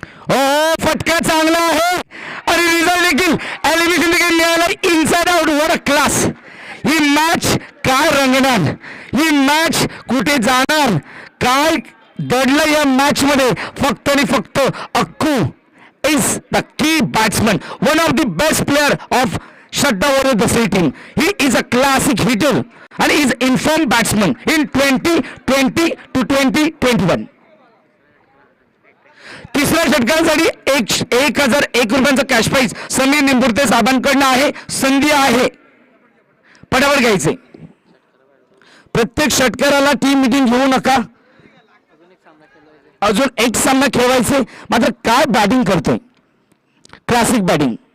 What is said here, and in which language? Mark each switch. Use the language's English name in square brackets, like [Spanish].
[Marathi] हो फटका चांगला आहे आणि रिझल्ट देखील एलिमिनेशन देखील मिळाला. Inside out. [English] What a class. [Marathi] He match काय रंगणार, ही मॅच कुठे जाणार, काय दडलं या मॅच मध्ये. फक्त आणि फक्त [English] Akku is the key batsman, one of the best player of Shraddha Warrior team. He is a classic hitter and is informed batsman in 2020 to 2021. [Marathi] तिसऱ्या षटकासाठी 1,001 रुपयांचा कॅश प्राइज समीर निंबुर्ते साहेबांकडनं आहे. संधी आहे, पटावर घ्यायचे. प्रत्येक षटकाराला टीम मिटिंग घेऊ नका. अजून एक सामना खेळवायचे. मात्र काय बॅटिंग करतोय, क्लासिक बॅटिंग.